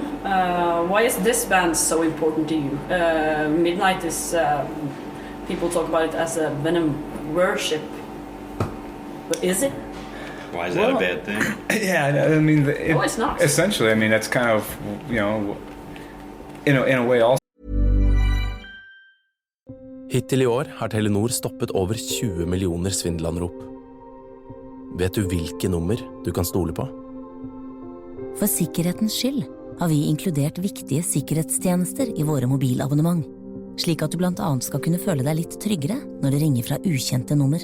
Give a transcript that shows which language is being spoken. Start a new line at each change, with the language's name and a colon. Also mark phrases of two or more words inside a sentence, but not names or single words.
English: Why is this band so important to you? Midnight is people talk about it as a Venom worship, but is it? Why is that a bad thing? Yeah, I mean, it's not. Essentially, I mean, that's kind of in a way also.
Norwegian: Hittil I år har Telenor stoppet over 20 millioner svindelanrop. Vet du hvilke nummer du kan stole på? For sikkerhetens skyld har vi inkludert viktige sikkerhetstjenester I våre mobilabonnement, slik at du blant annet skal kunne føle deg litt tryggere når det ringer fra ukjente nummer.